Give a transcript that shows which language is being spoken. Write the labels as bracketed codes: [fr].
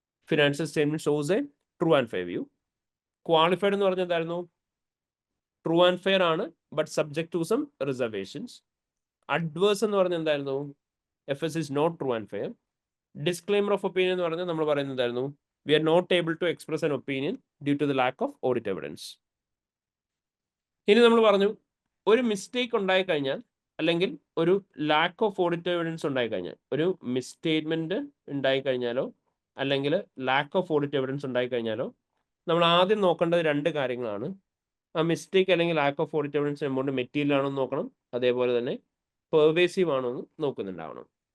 [en] Financial statement shows a true and fair view. [ml] Qualified എന്ന് പറഞ്ഞാൽ എന്തായിരുന്നു? [en] True and fair ആണ്, but subject to some reservations. [ml] Adverse എന്ന് പറഞ്ഞാൽ എന്തായിരുന്നു? [en] FS is not true and fair. Disclaimer of opinion [ml] എന്ന് പറഞ്ഞാൽ നമ്മൾ പറയുന്നത് എന്തായിരുന്നു? [en] We are not able to express an opinion due to the lack of audit evidence. [ml] ഇനി നമ്മൾ പറഞ്ഞു ഒരു മിസ്റ്റേക്ക് ഉണ്ടായി കഴിഞ്ഞാൽ, അല്ലെങ്കിൽ ഒരു ലാക്ക് ഓഫ് ഓഡിറ്റ് എവിഡൻസ് ഉണ്ടായി കഴിഞ്ഞാൽ, ഒരു മിസ്സ്റ്റേറ്റ്മെന്റ് ഉണ്ടായി കഴിഞ്ഞാലോ അല്ലെങ്കിൽ ലാക്ക് ഓഫ് ഓഡിറ്റ് എവിഡൻസ് ഉണ്ടായി കഴിഞ്ഞാലോ നമ്മൾ ആദ്യം നോക്കേണ്ടത് 2 കാര്യങ്ങളാണ്. ആ മിസ്റ്റേക്ക് അല്ലെങ്കിൽ lack of audit evidence amount material ആണോ എന്ന് നോക്കണം, അതേപോലെ തന്നെ പെർവേസീവ് ആണോ എന്ന് നോക്കുന്നുണ്ടാവണം.